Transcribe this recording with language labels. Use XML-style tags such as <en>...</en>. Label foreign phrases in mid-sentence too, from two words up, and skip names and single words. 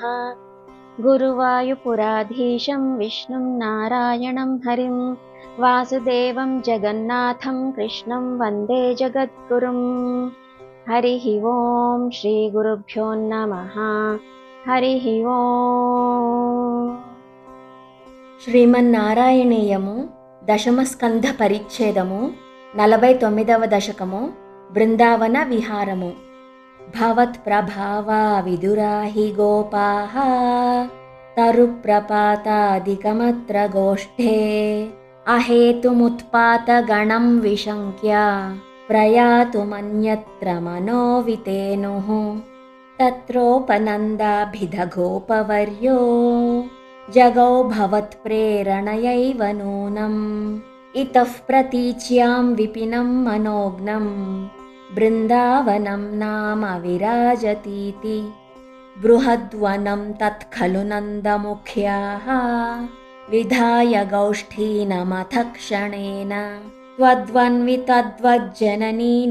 <sa>गुरुवायुपुराधीशं विष्णुं नारायणं हरिं वासुदेवं जगन्नाथं कृष्णं वन्दे जगद्गुरुम्। हरिः ओम् श्रीगुरुभ्यो नमः। हरिः ओम्।</sa> <te>శ్రీమన్నారాయణీయము దశమస్కంధ పరిచ్ఛేదము 49వ దశకము బృందావన విహారము.</te> <sa>భవత్ప్రభావా విదురాహి గోపాః తరుప్రపాతాదికమత్ర గోష్ఠే అహేతుముత్పాతగణం విశంక్య ప్రయాతుమన్యత్ర మనోవితేనుః తత్రోపనందాభిధగోపవర్యో जगौ भवत्प्रेरणयैव नूनम् इतः प्रतीच्यां विपिनं मनोज्ञं बृन्दावनं नाम विराजतीति बृहद्वनं तत्खलु नन्दमुख्याः विधाय गौष्ठीनमथ क्षणेन त्वद्वन्वितद्वज्जननी</sa>